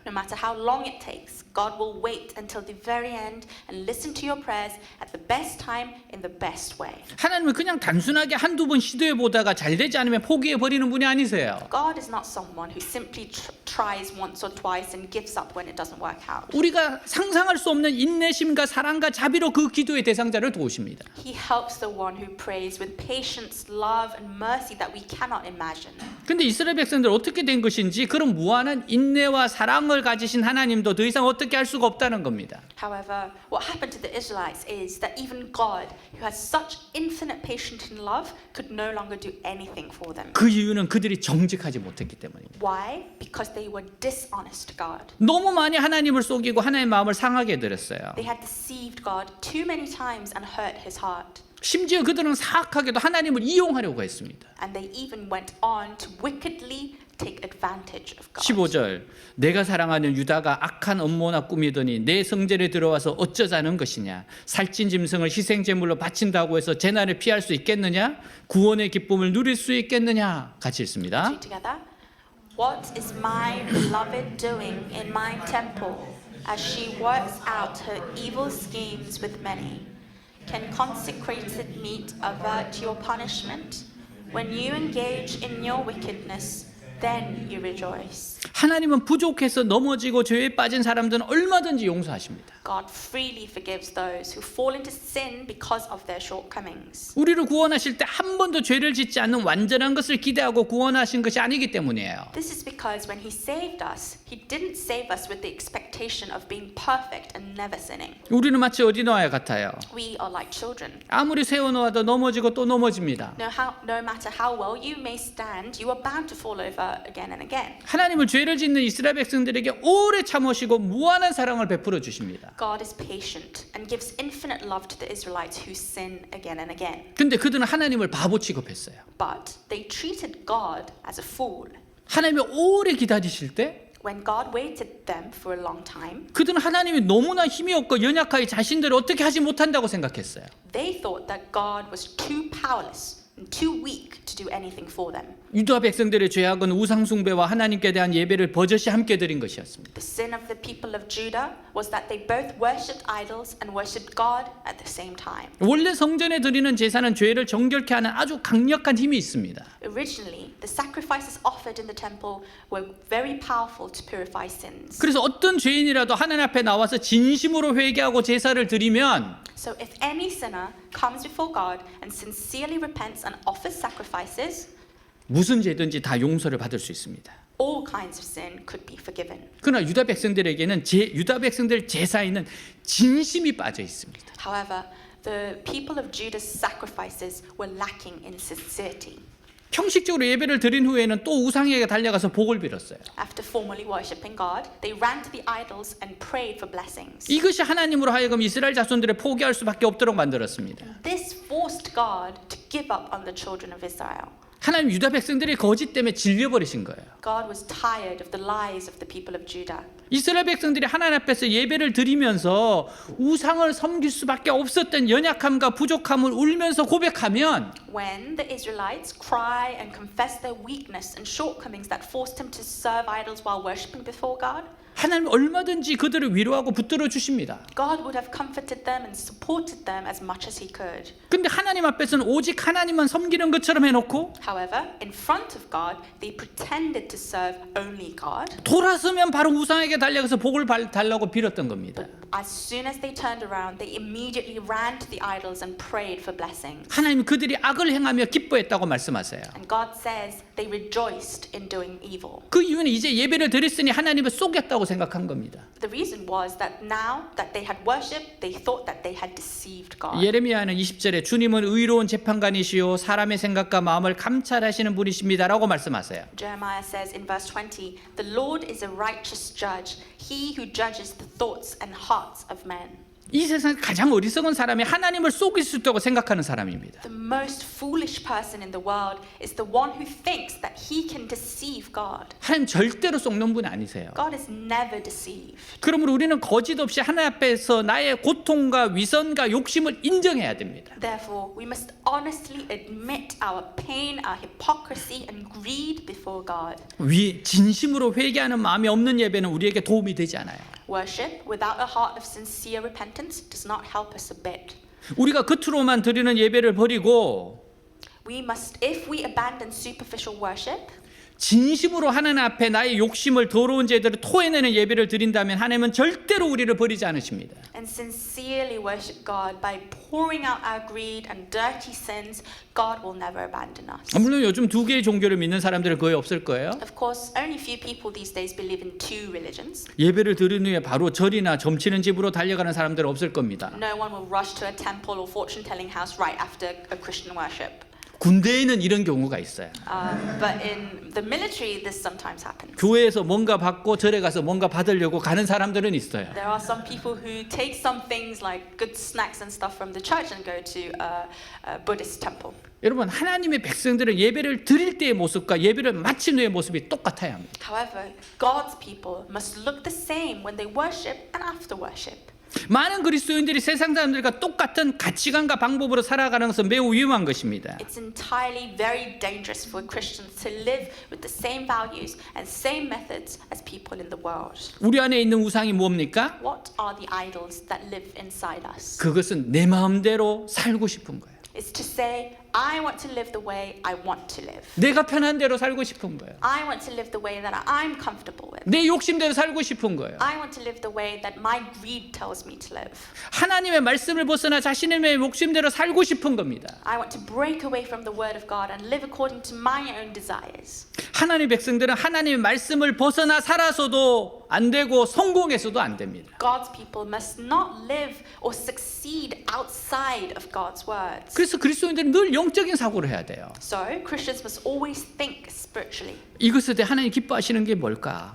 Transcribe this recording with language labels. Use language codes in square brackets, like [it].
[en] No matter how long it takes, God will wait until the very end and listen to your prayers at the best time in the best way. [ko] 하나님은 그냥 단순하게 한두 번 시도해 보다가 잘 되지 않으면 포기해 버리는 분이 아니세요. [en] God is not someone who simply tries once or twice and gives up when it doesn't work out. [ko] 우리가 상상할 수 없는 인내심과 사랑과 자비로 그 기도의 대상자를 도우십니다. [en] He helps the one who prays with patience, love, and mercy that we cannot imagine. [ko] 근데 이스라엘 백성들 어떻게 된 것인지 그런 무한한 인내와 사랑을 가지신 하나님도 더 이상 어떻게 할 수가 없다는 겁니다. [en] However, what happened to the Israelites is that even God, who has such infinite patience and love, could no longer do anything for them. [ko] 그 이유는 그들이 정직하지 못했기 때문입니다. [en] Why? Because they were dishonest to God. [ko] 너무 많이 하나님을 속이고 하나님의 마음을 상하게 해드렸어요. [en] They had deceived God too many times and hurt His heart. [ko] 심지어 그들은 사악하게도 하나님을 이용하려고 했습니다. [en] And they even went on to wickedly take advantage of God. [ko] 15절 내가 사랑하는 유다가 악한 음모나 꾸미더니 내 성전에 들어와서 어쩌자는 것이냐 살찐 짐승을 희생 제물로 바친다고 해서 재난을 피할 수 있겠느냐 구원의 기쁨을 누릴 수 있겠느냐 같이 읽습니다. [en] Read together. What is my beloved doing in my temple as she works out her evil schemes with many? Can consecrated meat avert your punishment? When you engage in your wickedness, then you rejoice. [ko] 하나님은 부족해서 넘어지고 죄에 빠진 사람들은 얼마든지 용서하십니다. [en] God freely forgives those who fall into sin because of their shortcomings. [ko] 우리를 구원하실 때 한 번도 죄를 짓지 않는 완전한 것을 기대하고 구원하신 것이 아니기 때문이에요. [en] This is because when He saved us, He didn't save us with the expectation of being perfect and never sinning. [ko] 우리는 마치 어린아이와 같아요. [en] We are like children. [ko] 아무리 세워놓아도 넘어지고 또 넘어집니다. [en] No matter how well you may stand, you are bound to fall over again and again. [ko] 하나님은 죄를 짓는 이스라엘 백성들에게 오래 참으시고 무한한 사랑을 베풀어 주십니다. [en] God is patient and gives infinite love to the Israelites who sin again and again. [ko] 근데 그들은 하나님을 바보 취급했어요. [en] But they treated God as a fool. [ko] 하나님이 오래 기다리실 때 [en] When God waited them for a long time, [ko] 그들은 하나님이 너무나 힘이 없고 연약하여 자신들을 어떻게 하지 못한다고 생각했어요. [en] they thought that God was too powerless and too weak to do anything for them. [ko] 유다 백성들의 죄악은 우상 숭배와 하나님께 대한 예배를 버젓이 함께 드린 것이었습니다. [en] The sin of the people of Judah was that they both worshipped idols and worshipped God at the same time. [ko] 원래 성전에 드리는 제사는 죄를 정결케 하는 아주 강력한 힘이 있습니다. [en] Originally, the sacrifices offered in the temple were very powerful to purify sins. [ko] 그래서 어떤 죄인이라도 하나님 앞에 나와서 진심으로 회개하고 제사를 드리면 [en] So if any sinner comes before God and sincerely repents and offers sacrifices, [ko] 무슨 죄든지 다 용서를 받을 수 있습니다. [en] All kinds of sin could be forgiven. [ko] 그러나 유다 백성들에게는 유다 백성들 제사에는 진심이 빠져 있습니다. [en] However, the people of Judah's sacrifices were lacking in sincerity. [ko] 형식적으로 예배를 드린 후에는 또 우상에게 달려가서 복을 빌었어요. [en] After formally worshipping God, they ran to the idols and prayed for blessings. [ko] 이것이 하나님으로 하여금 이스라엘 자손들을 포기할 수밖에 없도록 만들었습니다. [en] This forced God to give up on the children of Israel. [ko] 하나님 유다 백성들이 거짓 때문에 질려버리신 거예요. [en] God was tired of the lies of the people of Judah. [ko] 이스라엘 백성들이 하나님 앞에서 예배를 드리면서 우상을 섬길 수밖에 없었던 연약함과 부족함을 울면서 고백하면 [en] When the Israelites cry and confess their weakness and shortcomings that forced them to serve idols while worshipping before God, [ko] 하나님 얼마든지 그들을 위로하고 붙들어 주십니다. [en] God would have comforted them and supported them as much as He could. [ko] 근데 하나님 앞에서는 오직 하나님만 섬기는 것처럼 해놓고 [en] However, in front of God, they pretended to serve only God. [ko] 돌아서면 바로 우상에게 달려가서 복을 달라고 빌었던 겁니다. [en] As soon as they turned around, they immediately ran to the idols and prayed for blessings. [ko] 하나님 그들이 악을 행하며 기뻐했다고 말씀하세요. [en] And God says they rejoiced in doing evil. [ko] 그 이유는 이제 예배를 드렸으니 하나님을 속였다고 생각한 겁니다. [en] The reason was that now that they had worshipped, they thought that they had deceived God. [ko] 예레미야는 20절에 주님은 의로운 재판관이시요 사람의 생각과 마음을 감찰하시는 분이십니다라고 말씀하세요. [en] Jeremiah says in verse 20, "The Lord is a righteous judge, he who judges the thoughts and hearts of men." [ko] 이 세상 가장 어리석은 사람이 하나님을 속일 수 있다고 생각하는 사람입니다. [en] The most foolish person in the world is the one who thinks that he can deceive God. [ko] 하나님 절대로 속는 분이 아니세요. [en] God is never deceived. [ko] 그러므로 우리는 거짓 없이 하나님 앞에서 나의 고통과 위선과 욕심을 인정해야 됩니다. [en] Therefore, we must honestly admit our pain, our hypocrisy and greed before God. [ko] 진심으로 회개하는 마음이 없는 예배는 우리에게 도움이 되지 않아요. [en] Worship without a heart of sincere repentance does not help us a bit. [ko] 우리가 겉으로만 드리는 예배를 버리고 [en] If we abandon superficial worship, [ko] 진심으로 하나님 앞에 나의 욕심을 더러운 죄들을 토해내는 예배를 드린다면 하나님은 절대로 우리를 버리지 않으십니다. [en] and sincerely worship God by pouring out our greed and dirty sins, God will never abandon us. [ko] 물론 요즘 두 개의 종교를 믿는 사람들은 거의 없을 거예요. [en] Of course, only few people these days believe in two religions. [ko] 예배를 드린 후에 바로 절이나 점치는 집으로 달려가는 사람들은 없을 겁니다. [en] No one will rush to a temple or fortune-telling house right after a Christian worship. [ko] 군대에는 이런 경우가 있어요. [en] But in the military, this sometimes happens. [ko] 교회에서 뭔가 받고 절에 가서 뭔가 받으려고 가는 사람들은 있어요. [en] There are some people who take some things like good snacks and stuff from the church and go to a Buddhist temple. [ko] 여러분 하나님의 백성들은 예배를 드릴 때의 모습과 예배를 마친 후의 모습이 똑같아야 합니다. [en] However, God's people must look the same when they worship and after worship. [ko] 많은 그리스도인들이 세상 사람들과 똑같은 가치관과 방법으로 살아가는 것은 매우 위험한 것입니다. [en] It's entirely very dangerous for Christians to live with the same values and same methods as people in the world. [ko] 우리 안에 있는 우상이 뭡니까? [en] What are the idols that live inside us? [ko] 그것은 내 마음대로 살고 싶은 거예요. [en] It's to say, I want to live the way I want to live. [ko] 내가 편한 대로 살고 싶은 거예요. [en] I want to live the way that I'm comfortable with. [ko] 내 욕심대로 살고 싶은 거예요. [en] I want to live the way that my greed tells me to live. [ko] 하나님의 말씀을 벗어나 자신의 욕심대로 살고 싶은 겁니다. [en] I want to break away from the word of God and live according to my own desires. [ko] 하나님의 백성들은 하나님의 말씀을 벗어나 살아서도 안 되고 성공해서도 안 됩니다. [en] God's people must not live or succeed outside of God's words. [ko] 그래서 그리스도인들은 늘 영적인 사고를 해야 돼요. [en] So, Christians must always think spiritually. [ko] 이것에 대해 하나님 기뻐하시는 게 뭘까?